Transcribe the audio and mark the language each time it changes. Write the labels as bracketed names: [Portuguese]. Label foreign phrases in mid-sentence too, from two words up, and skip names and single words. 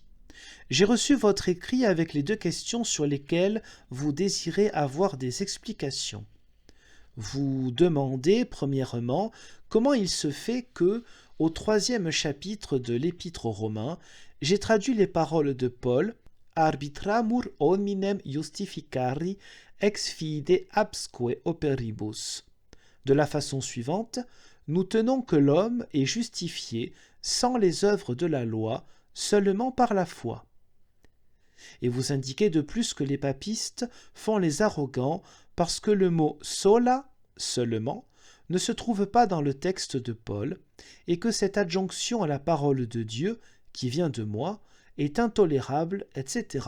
[French] J'ai reçu votre écrit avec les 2 questions sur lesquelles vous désirez avoir des explications. Vous demandez, premièrement, comment il se fait que, au 3e chapitre de l'Épître aux Romains, j'ai traduit les paroles de Paul « [Latin] Arbitramur hominem justificari ex fide absque operibus [French] » de la façon suivante: nous tenons que l'homme est justifié sans les œuvres de la loi, seulement par la foi. Et vous indiquez de plus que les papistes font les arrogants parce que le mot sola, seulement, ne se trouve pas dans le texte de Paul, et que cette adjonction à la parole de Dieu, qui vient de moi, est intolérable, etc.